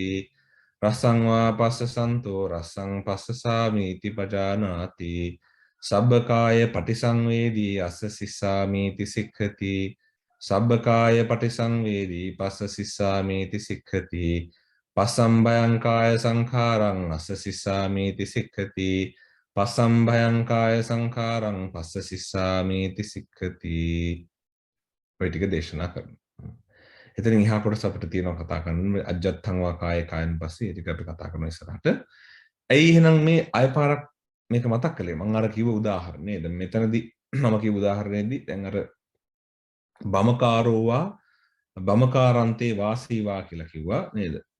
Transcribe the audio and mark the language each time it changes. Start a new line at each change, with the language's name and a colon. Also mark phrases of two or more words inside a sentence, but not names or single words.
Pali: රස්සං වා පස්ස සන්තෝ රස්සං පස්ස සාමීති පජානාති සබ්බකාය පටිසංවේදී අස්ස සිස්සාමීති සික්ඛති සබ්බකාය පටිසංවේදී පස්ස සිස්සාමීති සික්ඛති පසම්භයං කාය සංඛාරං අස්ස සිස්සාමීති සික්ඛති පසම්භයං කාය සංඛාරං පස්ස සිස්සාමීති සික්ඛති
Sinhala: ඔය ටික දේශනා කරනවා. එතනින් එහා කොටස අපිට තියෙනවා කතා කරන්න
Pali: අජත්තං වා කාය කායන් පස්සේ
Sinhala: ටික අපි කතා කරනවා ඉස්සරහට. ඇයි එහෙනම් මේ අයපාරක් මේක මතක් කළේ? මම අර කිව්ව උදාහරණය නේද? මෙතනදී මම කිව්ව උදාහරණයේදී දැන් අර
Pali: බමකාරෝවා බමකාරන්තේ වාසීවා
Sinhala: කියලා කිව්වා නේද?